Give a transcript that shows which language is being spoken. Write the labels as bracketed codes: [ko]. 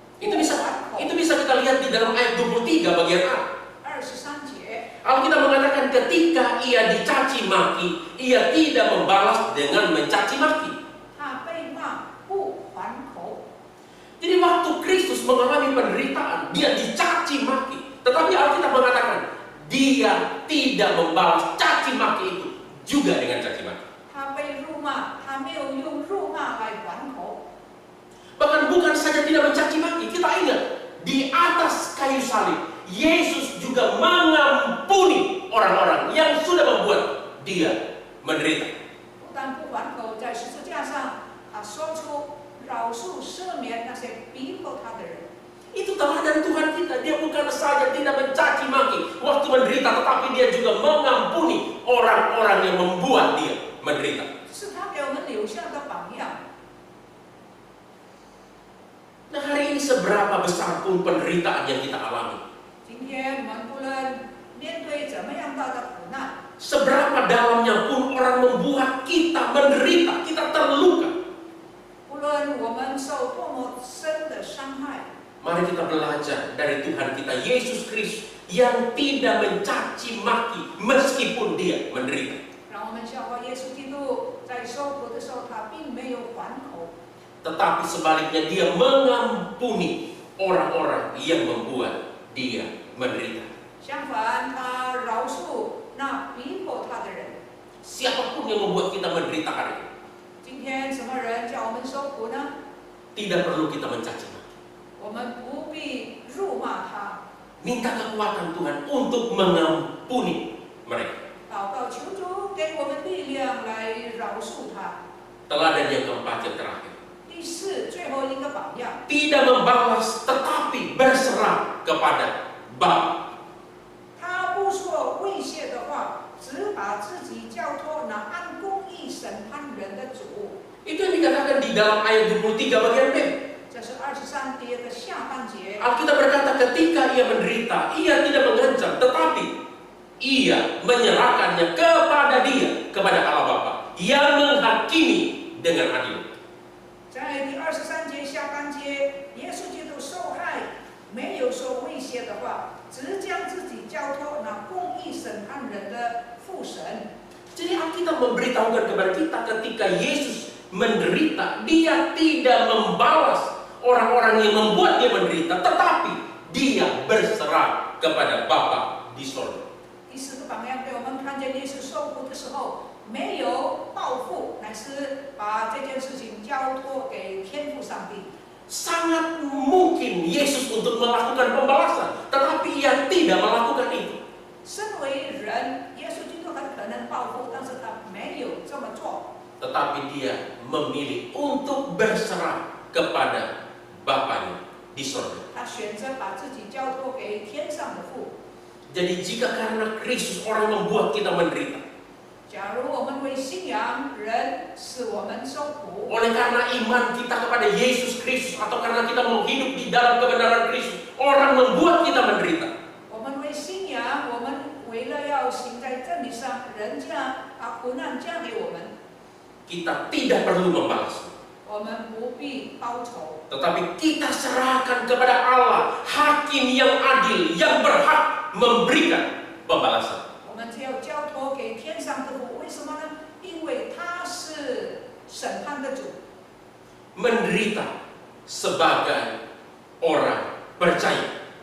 [id] Itu bisa kita lihat di dalam ayat 23 bagian A. [zh] 23节， [id] Alkitab mengatakan ketika ia dicaci maki, ia tidak membalas dengan mencaci maki. [zh] 他被骂不还口。 [id] Jadi waktu Kristus mengalami penderitaan, dia dicaci maki. Tetapi Alkitab mengatakan dia tidak membalas caci maki itu juga dengan caci maki. [zh] 他被辱骂，他没有用辱骂来还口。 [id] Bahkan bukan saja tidak mencaci maki, kita ingat di atas kayu salib Yesus juga mengampuni orang-orang yang sudah membuat dia menderita. [zh] 不但不还口，在十字架上，他说出饶恕赦免那些逼迫他的人。 [id] Itu teladan Tuhan kita. Dia bukan saja tidak mencaci maki waktu menderita, tetapi dia juga mengampuni orang-orang yang membuat dia menderita. [zh] 是他给我们留下的榜样。 [id] Nah, hari ini seberapa besar pun penderitaan yang kita alami, [zh] 今天我们无论面对怎么样大的苦难， [id] seberapa dalamnya pun orang membuat kita menderita, kita terluka, [zh] 无论我们受多么深的伤害， [id] mari kita belajar dari Tuhan kita Yesus Kristus yang tidak mencaci maki meskipun dia menderita. [zh] 让当我们笑话耶稣基督在受苦的时候，他并没有还口， [id] tetapi sebaliknya dia mengampuni orang-orang yang membuat dia menderita. [zh] 相反，他饶恕那逼迫他的人。 [id] Siapapun yang membuat kita menderita hari ini, [zh] 今天什么人叫我们受苦呢？ [id] tidak perlu kita mencaci maki. [zh] 我们不必辱骂他， [id] Minta kekuatan Tuhan untuk mengampuni mereka. [zh] 祷告求主给我们力量来饶恕他。 [id] Teladan yang keempat yang terakhir. [zh] 第四，最后一个榜样， [id] Tidak membalas tetapi berserah kepada Bapa. [zh] 他不说威胁的话，只把自己交托那按公义审判人的主。 [id] Itu yang dikatakan di dalam ayat 23 bagian B. [zh] 这是23节的下半节。 [id] Alkitab berkata ketika ia menderita, ia tidak mengancam, tetapi ia menyerahkannya kepada dia, kepada Allah Bapa, yang menghakimi dengan adil. [zh] 在第23节下半节，耶稣基督受害，没有说威胁的话，只将自己交托那公义审判人的父神。 [id] Jadi Alkitab memberitahukan kepada kita ketika Yesus menderita, dia tidak membalas orang-orang yang membuat dia menderita, tetapi dia berserah kepada Bapa di sorga. [zh] 第四个榜样给我们看见耶稣受苦的时候，没有报复，乃是把这件事情交托给天父上帝。 [id] Sangat mungkin Yesus untuk melakukan pembalasan, tetapi ia tidak melakukan itu. [zh] 身为人，耶稣基督很可能报复，但是他没有这么做。 [id] Tetapi dia memilih untuk berserah kepada Bapanya di sorga. [zh] 他选择把自己交托给天上的父。 [id] Jadi jika karena Kristus orang membuat kita menderita, [zh] 假如我们为信仰人使我们受苦， [id] oleh karena iman kita kepada Yesus Kristus atau karena kita mau hidup di dalam kebenaran Kristus, orang membuat kita menderita. [zh] 我们为信仰，我们为了要行在真理上，人家把苦难加给我们， [id] Kita tidak perlu membalas, [zh] 我们不必报仇， [id] tetapi kita serahkan kepada Allah, Hakim yang adil, yang berhak memberikan pembalasan. [zh] 我们只要交托给天上的父。为什么呢？因为他是审判的主。 [id] Menderita sebagai orang percaya.